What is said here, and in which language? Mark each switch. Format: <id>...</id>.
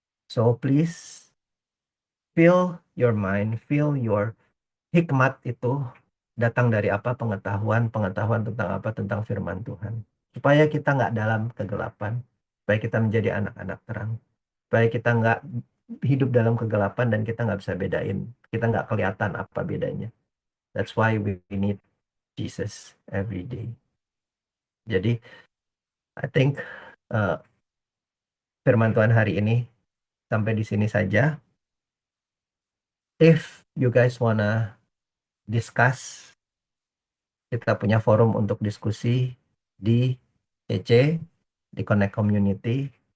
<en>So please fill your mind, fill your</en> <id>hikmat itu datang dari apa? Pengetahuan, pengetahuan tentang apa? Tentang firman Tuhan. Supaya kita nggak dalam kegelapan, supaya kita menjadi anak-anak terang, supaya kita nggak hidup dalam kegelapan dan kita nggak bisa bedain, kita nggak kelihatan apa bedanya.</id> <en>That's why we need Jesus every day.</en> <id>Jadi,</id> <en>I think</en> <id>uh, firman Tuhan hari ini sampai di sini saja.</id> <en>If you guys wanna discuss,</en> <id>kita punya forum untuk diskusi di CC, di Connect Community.</id>